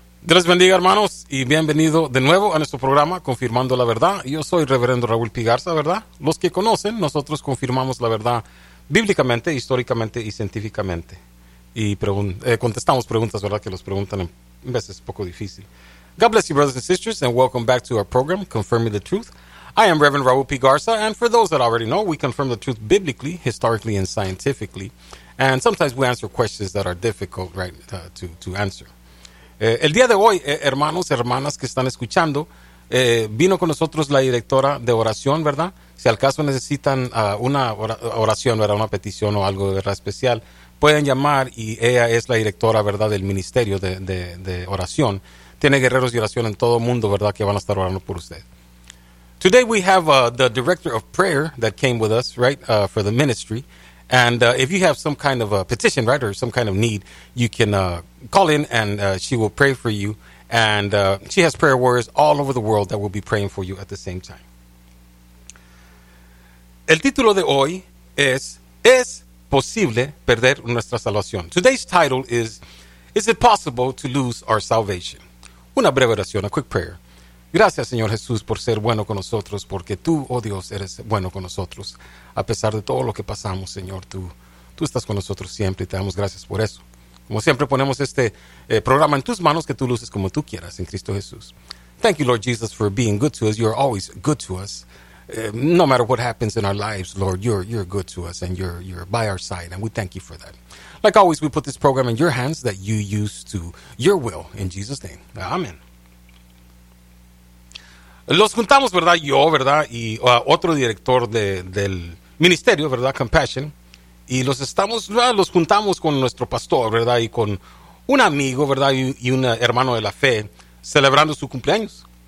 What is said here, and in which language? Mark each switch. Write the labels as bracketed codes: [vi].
[es] Dios bendiga, hermanos, y bienvenido de nuevo a nuestro programa Confirmando la Verdad. Yo soy Reverendo Raúl Pigarza, ¿verdad? Los que conocen, nosotros confirmamos la verdad bíblicamente, históricamente y científicamente. Y contestamos preguntas, ¿verdad? Que los preguntan en veces poco difícil. [en] God bless you, brothers and sisters, and welcome back to our program, Confirming the Truth. I am Reverend Raúl Pigarza, and for those that already know, we confirm the truth biblically, historically, and scientifically. And sometimes we answer questions that are difficult, right, to answer. [es] El día de hoy, hermanos, hermanas que están escuchando, vino con nosotros la directora de oración, ¿verdad? Si al caso necesitan una oración, ¿verdad? Una petición o algo, ¿verdad? Especial, pueden llamar y ella es la directora, ¿verdad? Del ministerio de oración. Tiene guerreros de oración en todo el mundo, ¿verdad? Que van a estar orando por usted. [en] Today we have the director of prayer that came with us, right, for the ministry. And if you have some kind of a petition, right, or some kind of need, you can call in and she will pray for you. And she has prayer warriors all over the world that will be praying for you at the same time. [es] El título de hoy es posible perder nuestra salvación. [en] Today's title is it possible to lose our salvation? [es] Una breve oración, [en] a quick prayer. [es] Gracias, Señor Jesús, por ser bueno con nosotros, porque tú, oh Dios, eres bueno con nosotros. A pesar de todo lo que pasamos, Señor, tú estás con nosotros siempre y te damos gracias por eso. Como siempre, ponemos este programa en tus manos, que tú luces como tú quieras, en Cristo Jesús. [en] Thank you, Lord Jesus, for being good to us. You're always good to us. No matter what happens in our lives, Lord, you're good to us and you're by our side, and we thank you for that. Like always, we put this program in your hands that you use to your will, in Jesus' name. Amen. [es] Los juntamos, ¿verdad? Yo, ¿verdad? Y otro director del ministerio, ¿verdad? Compassion. Y los juntamos con nuestro pastor, ¿verdad? Y con un amigo, ¿verdad? Y un hermano de la fe, celebrando su cumpleaños.